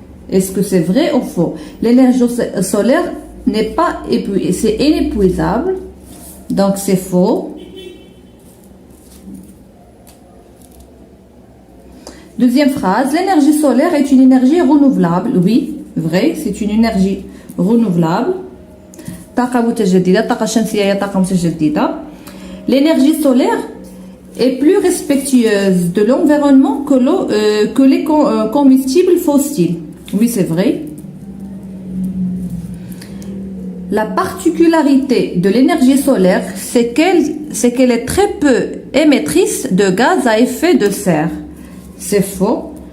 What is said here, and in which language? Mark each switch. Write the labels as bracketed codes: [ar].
[fr] Est-ce que c'est vrai ou faux? L'énergie solaire n'est pas épuisable, c'est inépuisable, donc c'est faux. Deuxième phrase, l'énergie solaire est une énergie renouvelable. Oui, vrai, c'est une énergie renouvelable. [ar] طاقة متجددة، طاقة شمسية هي طاقة متجددة. [fr] L'énergie solaire est plus respectueuse de l'environnement que les combustibles fossiles. Oui, c'est vrai. La particularité de l'énergie solaire, c'est qu'elle est très peu émettrice de gaz à effet de serre. C'est faux.